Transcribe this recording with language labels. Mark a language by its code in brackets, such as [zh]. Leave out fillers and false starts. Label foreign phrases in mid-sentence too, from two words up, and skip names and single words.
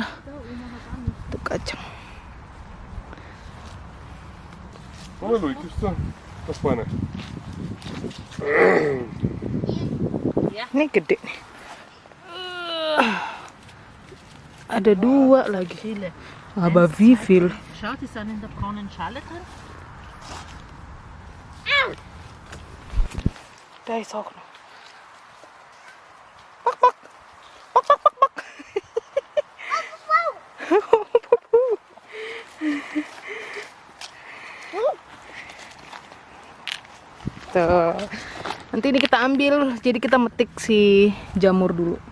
[id] Tuh kacang. Ini gede nih. Ada dua lagi. [de] Aber wie viel? Schau, die sind in der braunen Schale drin. Da ist auch noch. Bak. [id] Tuh. Nanti ini kita ambil, jadi kita metik si jamur dulu.